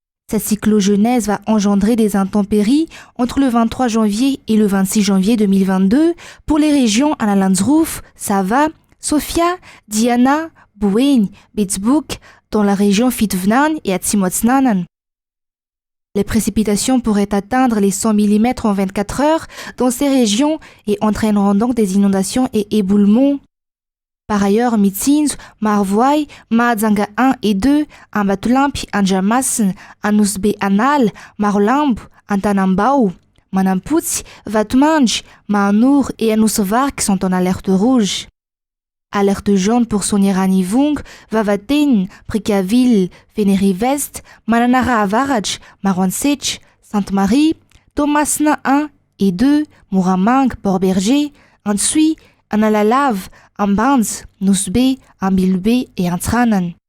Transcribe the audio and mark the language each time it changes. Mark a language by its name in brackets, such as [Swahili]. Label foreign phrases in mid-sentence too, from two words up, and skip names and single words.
[French] Cette cyclogenèse va engendrer des intempéries entre le 23 janvier et le 26 janvier 2022 pour les régions Analandsroof, Sava, Sofia, Diana, Bouin, Bitsbouk, dans la région Fitvnan et Atsimotsnanan. Les précipitations pourraient atteindre les 100 mm en 24 heures dans ces régions et entraîneront donc des inondations et éboulements. Par ailleurs, Mitsins, Marvoy, Maadzanga 1 et 2, Ambatulampi, Anjamassen, Anusbe Anal, Marolamb, Antanambao, Manamputsi, Vatmanj, Maanour et Anusvar qui sont en alerte rouge. Alerte jaune pour Sonirani-Vung, Vavatin, Prikaville, Vénéry-Vest, Mananara Avaraj, Marwansech, Sainte-Marie, Thomasna 1 et 2, Mouramang, Port-Berger, Ansui, Analalav, Ambans, Nusbe, Ambilbe et Antranan.